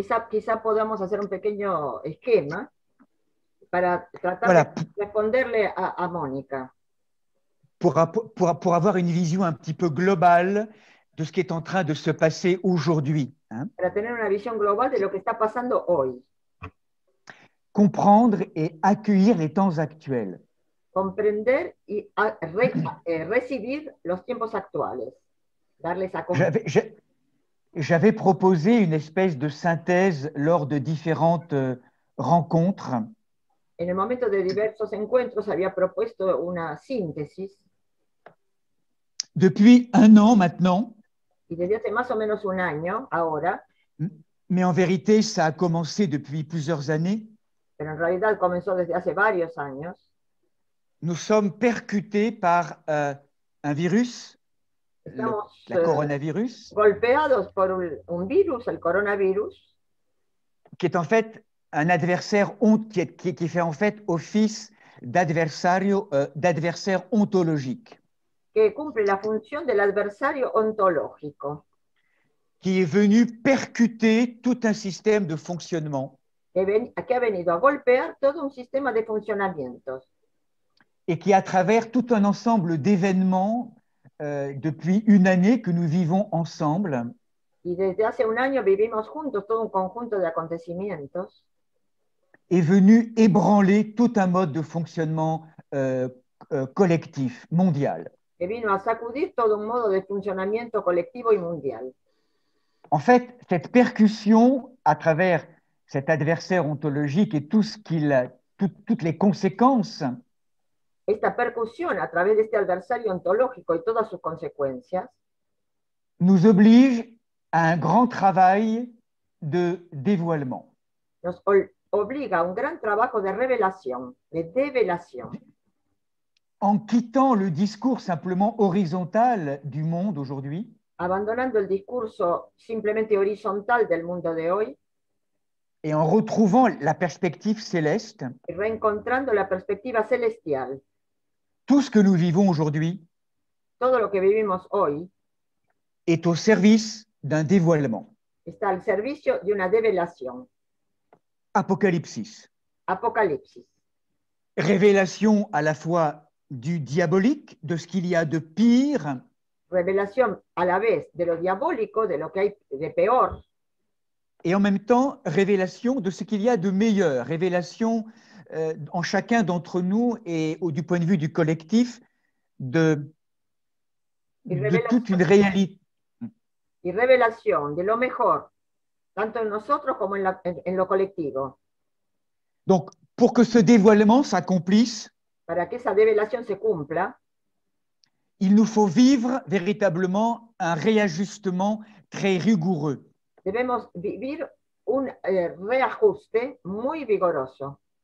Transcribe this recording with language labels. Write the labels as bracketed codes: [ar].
[es] Quizá podamos hacer un pequeño esquema para tratar de responderle a Mónica. [fr] Pour avoir une vision un petit peu globale de ce qui est en train de se passer aujourd'hui. Hein. [es] Para tener una visión global de lo que está pasando hoy. [fr] Comprendre et accueillir les temps actuels. [es] Comprender y recibir los tiempos actuales. Darles a [fr] J'avais proposé une espèce de synthèse lors de différentes rencontres. [es] En el momento de diversos encuentros había propuesto una síntesis. [fr] Depuis un an maintenant. [es] Y desde hace más o menos un año, ahora. [fr] Mais en vérité, ça a commencé depuis plusieurs années. [es] Pero en realidad comenzó desde hace varios años. [fr] Nous sommes percutés par un virus. [es] Estamos la coronavirus, golpeados por un virus, el coronavirus, [fr] qui est en fait un adversaire qui fait en fait office d'adversaire ontologique, [es] que cumple la función del adversario ontológico, [fr] qui est venu percuter tout un système de fonctionnement [es] que ha venido a golpear todo un sistema de funcionamientos [fr] et qui, à travers tout un ensemble d'événements depuis une année que nous vivons ensemble, [es] y desde hace un año vivimos juntos todo un conjunto de acontecimientos, [fr] est venu ébranler tout un mode de fonctionnement collectif, mondial. [es] que vino a sacudir todo un modo de funcionamiento colectivo y mundial. [fr] En fait, cette percussion à travers cet adversaire ontologique et toutes les conséquences [es] Esta percusión a través de este adversario ontológico y todas sus consecuencias [fr] nous oblige à un grand travail de dévoilement. [es] nos obliga a un gran trabajo de revelación, de develación. [fr] En quittant le discours simplement horizontal du monde aujourd'hui, [es] Abandonando el discurso simplemente horizontal del mundo de hoy [fr] et en retrouvant la perspective céleste, [es] y reencontrando la perspectiva celestial, [fr] tout ce que nous vivons aujourd'hui [es] todo lo que vivimos hoy [fr] est au service d'un dévoilement. [es] está al servicio de una develación. [fr] Apocalypsis. [es] Apocalipsis. [fr] Révélation à la fois du diabolique, de ce qu'il y a de pire, [es] Revelación a la vez de lo diabólico, de lo que hay de peor, [fr] et en même temps révélation de ce qu'il y a de meilleur, révélation en chacun d'entre nous et du point de vue du collectif de toute une réalité. [es] y revelación de lo mejor, tanto en nosotros como en lo colectivo. [fr] Donc, pour que ce dévoilement s'accomplisse, [es] Para que esa develación se cumpla, [fr] il nous faut vivre véritablement un réajustement très rigoureux. [es] debemos vivir un reajuste muy vigoroso.